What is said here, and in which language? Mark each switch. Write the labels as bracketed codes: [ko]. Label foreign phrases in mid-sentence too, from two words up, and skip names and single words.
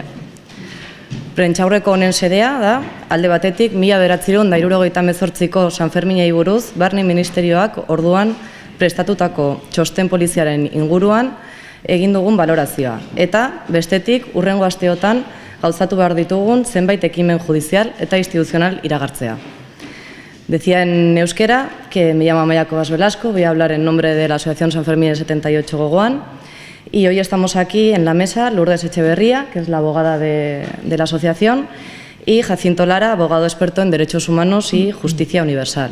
[eu] Prentsaurreko honen xedea da, alde batetik 1978ko San Ferminei buruz, Barne Ministerioak orduan prestatutako txosten poliziaren inguruan egin dugun balorazioa. Eta, bestetik, hurrengo asteotan gauzatu behar ditugun zenbait ekimen judizial eta instituzional iragartzea. [es] Decía en euskera que me llamo Amaiako Gaz Belasko, voy a hablar en nombre de la Asociación San Fermín 78 Gogoan, y hoy estamos aquí en la mesa Lourdes Etxeberria, que es la abogada de la asociación, y Jacinto Lara, abogado experto en derechos humanos y justicia universal.